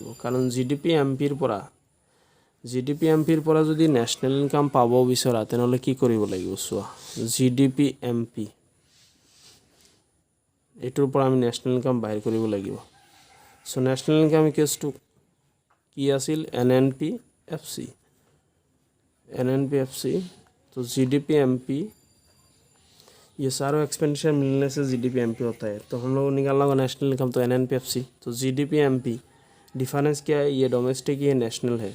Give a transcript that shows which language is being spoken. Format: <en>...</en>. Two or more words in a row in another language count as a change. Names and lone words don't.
<as>কাৰণ জিডিপি এমপিৰ পৰা যদি</as> <en>national income</en> <as>পাব বিচৰা তেনেহ'লে কি কৰিব লাগিব চোৱা, জিডিপি এমপি এইটোৰ পৰা আমি</as> <en>national income</en> <as>বাহিৰ কৰিব লাগিব। সো</as> <en>national income equals</en> <as>কি আছিল,</as> <en>NNP FC.</en> <hi>तो जीडीपी एमपी, ये सारों एक्सपेंडिचर मिलने से जीडीपी एमपी होता है। तो हम लोग निकालना होगा</hi> <en>national income,</en> <hi>तो</hi> <en>NNP FC.</en> <hi>तो</hi> <en>GDP MP difference</en> <hi>क्या है, ये डोमेस्टिक, ये नेशनल है।</hi>